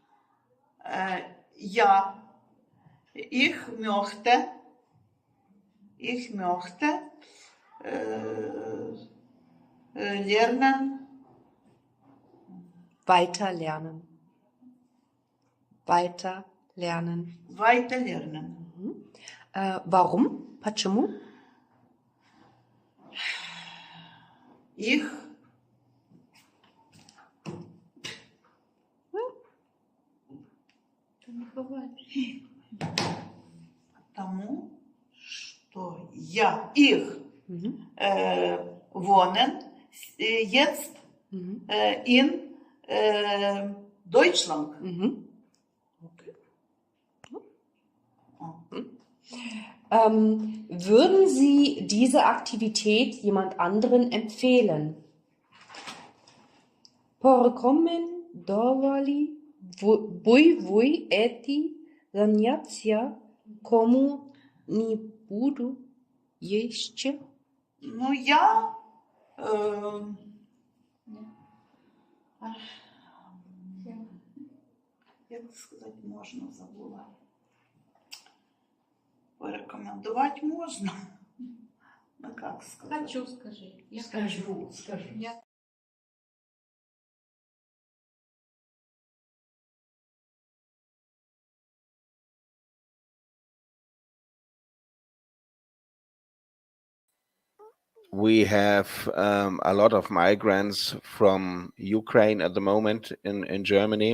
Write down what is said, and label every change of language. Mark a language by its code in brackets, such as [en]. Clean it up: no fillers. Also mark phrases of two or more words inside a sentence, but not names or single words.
[de] Ja, ich möchte lernen. Weiterlernen. Warum? [ru] Почему? [de] Ich [ru] потому что [de] ich wohnen jetzt in Deutschland. Würden Sie diese Aktivität jemand anderen empfehlen? [ru] Порекомендовали бы вы эти занятия кому-нибудь еще? Ну, я як сказать можно, забыла. Порекомендовать можно. Ну, как сказать? Хочу, скажи. Я скажу. [en] We have a lot of migrants from Ukraine at the moment in Germany.